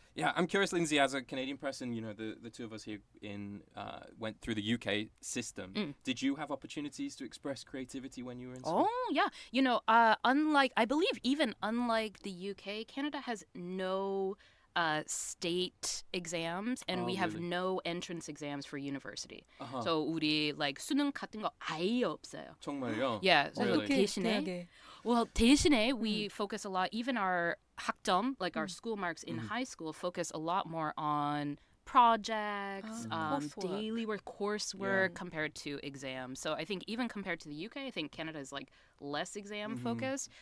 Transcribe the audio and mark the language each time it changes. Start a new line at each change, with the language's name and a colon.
English: Yeah, I'm curious, Lindsay, as a Canadian person, the two of us here went through the UK system. Did you have opportunities to express creativity when you were in school? Oh, yeah. Unlike, I believe even unlike the UK, Canada has no state exams, and we have no entrance exams for university.
Korean: So 우리 like 수능 같은 거 아예 없어요. 정말요?
English: Yeah. So Really?
Korean: 대신에
English: we focus a lot, even our 학점, like our school marks in high school, focus a lot more on projects, coursework. daily work, coursework compared to exams. So I think even compared to the UK, I think Canada is like less exam focused.